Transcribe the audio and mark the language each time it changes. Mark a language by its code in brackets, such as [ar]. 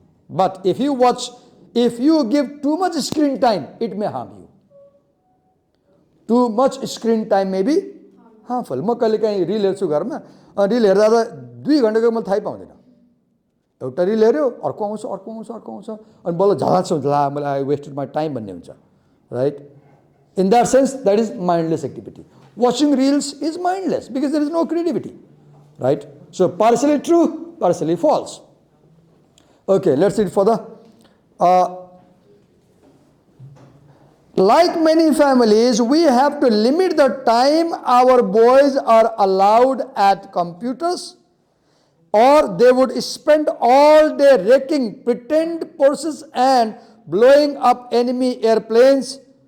[en] But if you give too much screen time, it may harm you. Too much screen time may be harmful. [ne] म कहिलेकाहीँ reel हेर्छु घरमा, reel हेर्दा 2 घन्टाको मैले थाहै पाउँदिनँ। एउटा रिल हेऱ्यो, अर्को आउँछ, अनि बल्ल झलाक्छ हुन्छ, ला मैले [en] I wasted my time [ne] भन्ने हुन्छ, right? [en] In that sense, that is mindless activity. Watching reels is mindless because there is no creativity, right? So partially true, partially false. Okay, let's read further. Like many families, we have to limit the time our boys are allowed at computers, or they would spend all day wrecking pretend purses and blowing up enemy airplanes.